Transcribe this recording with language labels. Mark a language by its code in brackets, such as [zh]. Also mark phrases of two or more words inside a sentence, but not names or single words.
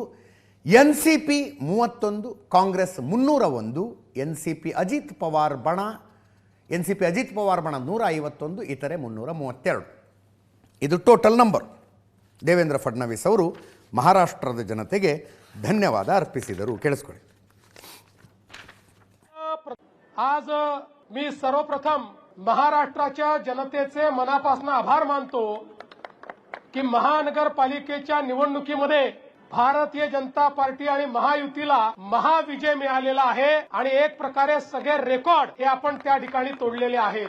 [kn] ಎನ್ ಸಿ ಪಿ 31, ಕಾಂಗ್ರೆಸ್ 301, ಎನ್ ಸಿ ಪಿ ಅಜಿತ್ ಪವಾರ್ ಬಣ 151, ಇತರೆ 332. ಇದು [en] total number. [kn] ದೇವೇಂದ್ರ ಫಡ್ನವೀಸ್ ಅವರು ಮಹಾರಾಷ್ಟ್ರದ ಜನತೆಗೆ ಧನ್ಯವಾದ ಅರ್ಪಿಸಿದರು. ಕೇಳಿಸ್ಕೊಳ್ಳಿ. [mr] आज मी सर्वप्रथम महाराष्ट्राच्या जनतेचे मनापासून आभार मानतो की महानगरपालिकेच्या निवडणुकीमध्ये भारतीय जनता पार्टी आणि महायुतीला महाविजय मिळालेला आहे आणि एक प्रकारे सगळे रेकॉर्ड हे आपण त्या ठिकाणी तोडलेले आहेत.